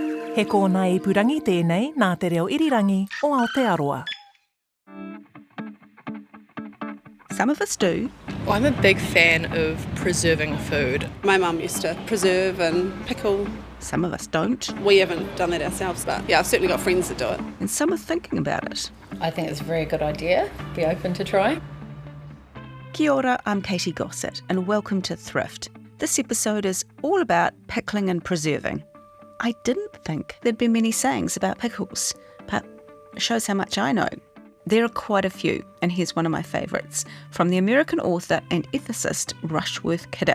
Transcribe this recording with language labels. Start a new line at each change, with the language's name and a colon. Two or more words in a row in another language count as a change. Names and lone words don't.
Māori: He kōna ipurangi tēnei nā te reo irirangi o Aotearoa.
English: Some of us do. I'm a big fan of preserving food. My mum used to preserve and pickle. Some of us don't. We haven't done that ourselves, but yeah, I've certainly got friends that do it. And some are thinking about it. I think it's a very good idea. Be open to try.
Māori: Kia ora,
English: I'm Katy Gosset and welcome to Thrift. This episode is all about pickling and preserving. I didn't think there'd be many sayings about pickles, but it shows how much I know. There are quite a few, and here's one of my favourites, from the American author and ethicist Rushworth Kidder.